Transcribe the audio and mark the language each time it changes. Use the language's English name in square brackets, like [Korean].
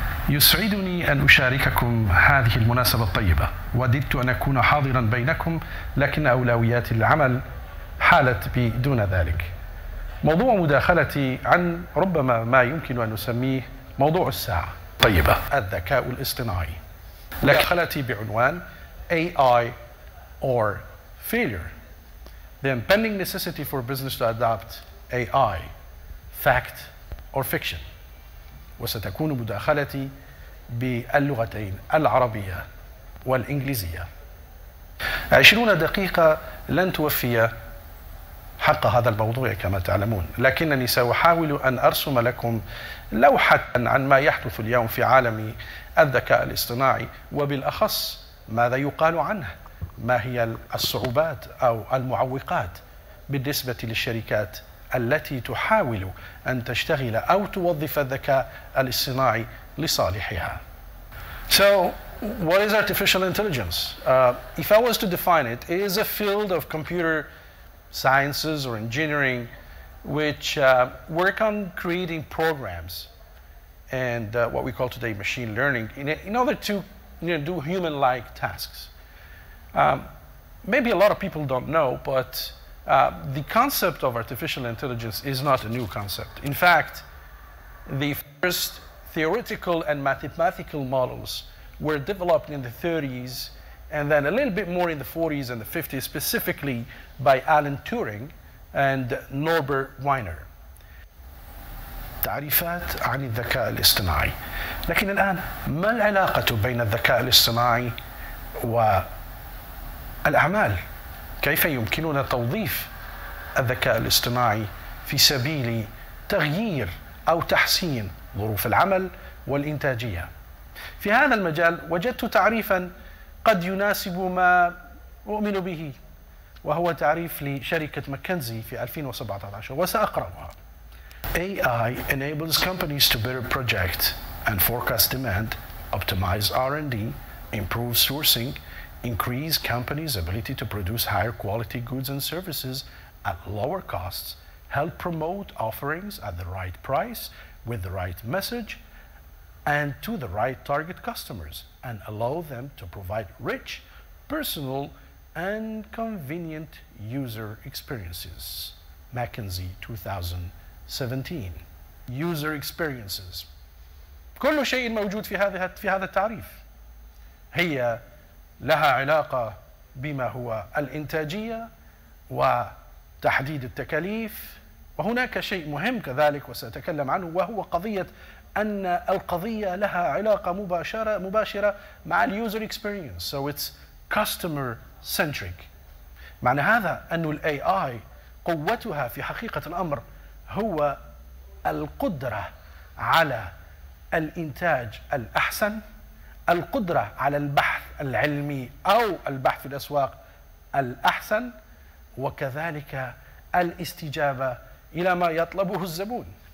[Arabic] يسعدني أن أشارككم هذه المناسبة الطيبة. وددت أن أكون حاضرا بينكم لكن أولويات العمل حالت بدون ذلك. موضوع مداخلتي عن ربما ما يمكن أن نسميه موضوع الساعة طيبة، الذكاء الاصطناعي. مداخلتي بعنوان [English] AI or failure. The impending necessity for business to adopt AI, fact or fiction. [Arabic] وستكون مداخلتي باللغتين العربية والإنجليزية. 20 دقيقة لن توفي حق هذا الموضوع كما تعلمون، لكنني سأحاول أن أرسم لكم لوحة عن ما يحدث اليوم في عالم الذكاء الاصطناعي، وبالأخص ماذا يقال عنه، ما هي الصعوبات أو المعوقات بالنسبة للشركات التي تحاول أن تشتغل أو توظف الذكاء الاصطناعي لصالحها. [English] So, what is artificial intelligence? If I was to define it, it is a field of computer sciences or engineering which work on creating programs and what we call today machine learning in order to do human-like tasks. Maybe a lot of people don't know, but the concept of artificial intelligence is not a new concept. In fact, the first theoretical and mathematical models were developed in the 30s and then a little bit more in the 40s and the 50s, specifically by Alan Turing and Norbert Wiener. [Arabic] تعريفات عن الذكاء الاصطناعي. لكن الآن ما العلاقة بين الذكاء الاصطناعي والأعمال؟ كيف يمكننا توظيف الذكاء الاصطناعي في سبيل تغيير أو تحسين ظروف العمل والإنتاجية؟ في هذا المجال وجدت تعريفا قد يناسب ما أؤمن به، وهو تعريف لشركة ماكنزي في 2017 وسأقرأها. [English] AI enables companies to better project and forecast demand, optimize R&D, improve sourcing, increase companies' ability to produce higher quality goods and services at lower costs, help promote offerings at the right price with the right message and to the right target customers, and allow them to provide rich, personal, and convenient user experiences. McKinsey 2017. User experiences. [Arabic] كل شيء موجود في هذا التعريف. هي لها علاقة بما هو الإنتاجية وتحديد التكاليف، وهناك شيء مهم كذلك وسأتكلم عنه، وهو قضية أن القضية لها علاقة مباشرة مع اليوزر اكسبيرينس. [English] So it's customer centric. [Arabic] معنى هذا أن ال AI قوتها في حقيقة الأمر هو القدرة على الإنتاج الأحسن، القدرة على البحث العلمي أو البحث في الأسواق الأحسن، وكذلك الاستجابة إلى ما يطلبه الزبون.